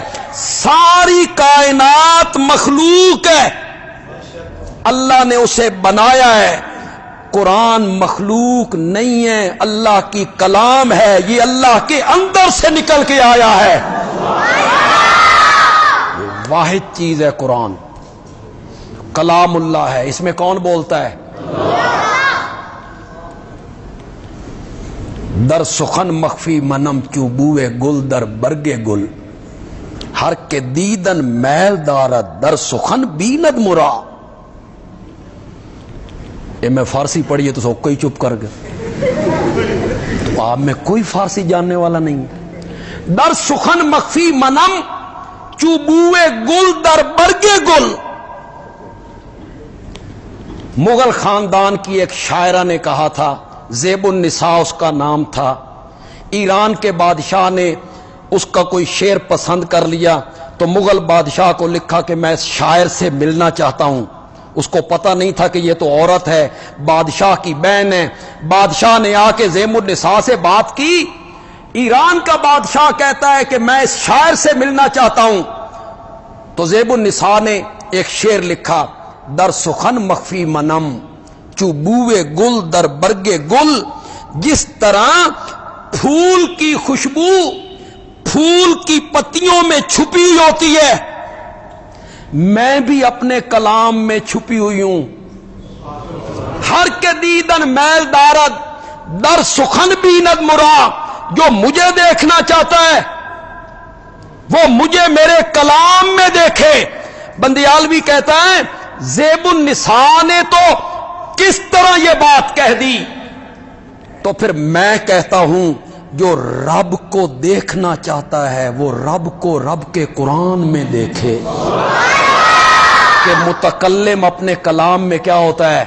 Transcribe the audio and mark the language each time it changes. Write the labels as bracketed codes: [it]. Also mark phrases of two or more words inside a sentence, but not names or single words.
[ur] ساری کائنات مخلوق ہے، اللہ نے اسے بنایا ہے، قرآن مخلوق نہیں ہے، اللہ کی کلام ہے، یہ اللہ کے اندر سے نکل کے آیا ہے، واحد چیز ہے قرآن، کلام اللہ ہے۔ اس میں کون بولتا ہے؟ [fa] در سخن مخفی منم چوبوے گل در برگے گل، ہر کے دیدن میل دارد در سخن بیند مرا۔ [ur] یہ میں فارسی پڑھیے تو سب کوئی چپ کر گئے، تو آپ میں کوئی فارسی جاننے والا نہیں۔ [fa] در سخن مخفی منم چوبوے گل در برگے گل، [ur] مغل خاندان کی ایک شاعرہ نے کہا تھا، زیب النساء اس کا نام تھا، ایران کے بادشاہ نے اس کا کوئی شعر پسند کر لیا تو مغل بادشاہ کو لکھا کہ میں اس شاعر سے ملنا چاہتا ہوں۔ اس کو پتہ نہیں تھا کہ یہ تو عورت ہے، بادشاہ کی بہن ہے۔ بادشاہ نے آ کے زیب النساء سے بات کی، ایران کا بادشاہ کہتا ہے کہ میں اس شاعر سے ملنا چاہتا ہوں، تو زیب النساء نے ایک شعر لکھا، [fa] در سخن مخفی منم چوبوے گل در برگے گل، [ur] جس طرح پھول کی خوشبو پھول کی پتیوں میں چھپی ہوتی ہے، میں بھی اپنے کلام میں چھپی ہوئی ہوں۔ [fa] ہر کے دیدن میل دارد در سخن بیند مرا، [ur] جو مجھے دیکھنا چاہتا ہے وہ مجھے میرے کلام میں دیکھے۔ بندیالوی کہتا ہے زیب النساء نے تو کس طرح یہ بات کہہ دی، تو پھر میں کہتا ہوں جو رب کو دیکھنا چاہتا ہے وہ رب کو رب کے قرآن میں دیکھے، کہ متکلم اپنے کلام میں کیا ہوتا ہے؟